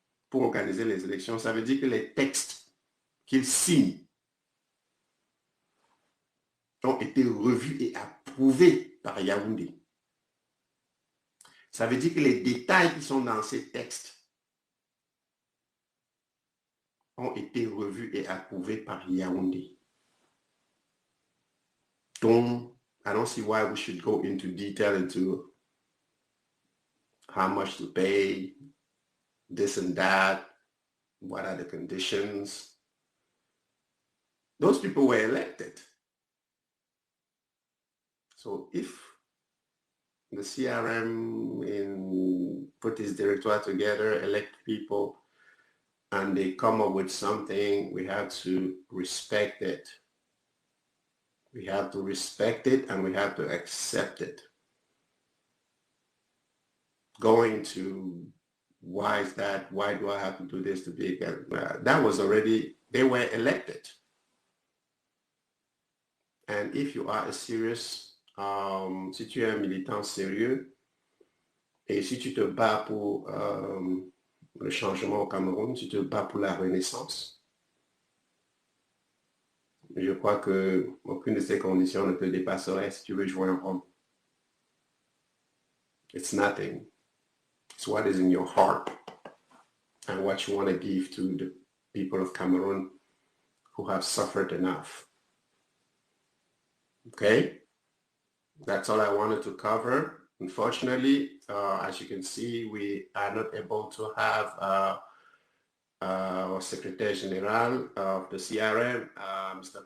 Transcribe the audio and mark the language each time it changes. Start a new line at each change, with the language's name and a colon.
French: pour organiser les élections, ça veut dire que les textes qu'il signe ont été revus et approuvés par Yaoundé. Ça veut dire que les détails qui sont dans ces textes ont été revus et approuvés par Yaoundé.
English: Donc, I don't see why we should go into detail into how much to pay, this and that, what are the conditions. Those people were elected. So if the CRM put his directorate together, elect people, and they come up with something, we have to respect it. We have to respect it and we have to accept it. Going to why is that? Why do I have to do this to be? That was already, they were elected. And if you are a serious,
French: si tu es un militant sérieux, et si tu te bats pour le changement au Cameroun, si tu te bats pour la renaissance, je crois que aucune de ces conditions ne te dépasserait si tu veux jouer un rôle.
English: It's nothing. It's what is in your heart and what you want to give to the people of Cameroon who have suffered enough. Okay? That's all I wanted to cover. Unfortunately, as you can see, we are not able to have our Secretary General of the CRM, Mr.